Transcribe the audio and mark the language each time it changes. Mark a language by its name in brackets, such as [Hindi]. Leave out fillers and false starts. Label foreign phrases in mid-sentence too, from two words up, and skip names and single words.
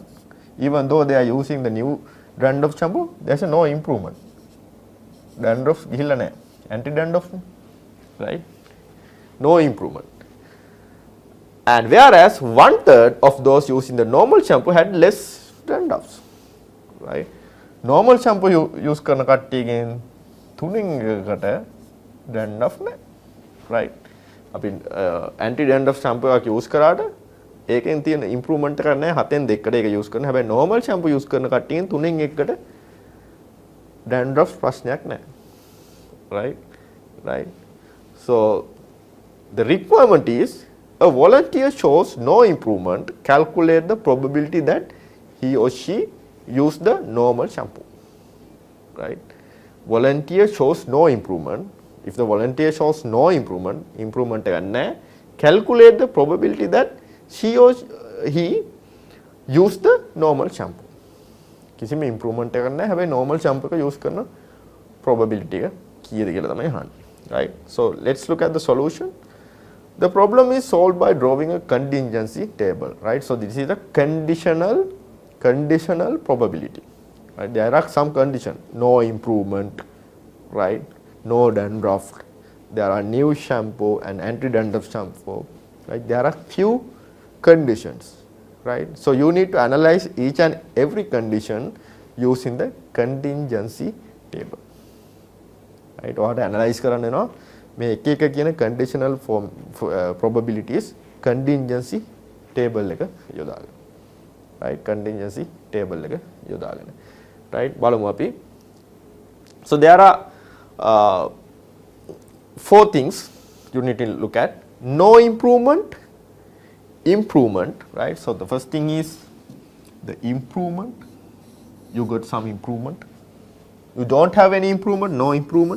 [English] Even though they are using the new dandruff shampoo, there's no improvement. [Sinhala] Dandruff ගිහිල්ලා නැහැ. [English] Anti-dandruff, right? No improvement. And whereas 1/3 of those using the normal shampoo had less dandruffs, right? Normal shampoo [Sinhala] use කරන කට්ටියගෙන් තුنين එකට dandruff නැහැ, right? අපි [English] anti dandruff shampoo [Sinhala] එකක් use කරාට ඒකෙන් තියෙන improvement එකක් නැහැ. 7න් 2කට ඒක use කරන. හැබැයි [English] normal shampoo [Sinhala] use කරන කට්ටියන් 3න් 1කට dandruff ප්‍රශ්නයක් නැහැ, [English] right? So the requirement is, a volunteer shows no improvement, calculate the probability that he or she used the normal shampoo, right? Volunteer shows no improvement. If the volunteer shows no improvement [Sinhala] එකක් නැහැ, [English] calculate the probability that she or he used the normal shampoo. [Sinhala] කිසිම improvement එකක් නැහැ. හැබැයි [English] normal shampoo [Sinhala] එක use කරන probability එක කීයද කියලා තමයි අහන්නේ, [English] right? So let's look at the solution. The problem is solved by drawing a contingency table, right? So this is a conditional probability, right? There are some condition, no improvement, right? No dandruff, there are new shampoo and anti-dandruff shampoo, right? There are few conditions, right? So you need to analyze each and every condition using the contingency table, right? [Sinhala] ඔයාට analyze කරන්න වෙනවා මේ එක එක කියන [English] conditional probabilities contingency table [Sinhala] එක යොදාගෙන, right? [English] contingency table [Sinhala] එක යොදාගෙන, right? බලමු අපි. [English] So there are 4 things you need to look at. No improvement, right? So the first thing is the improvement. You got some improvement. You don't have any improvement, no improvement.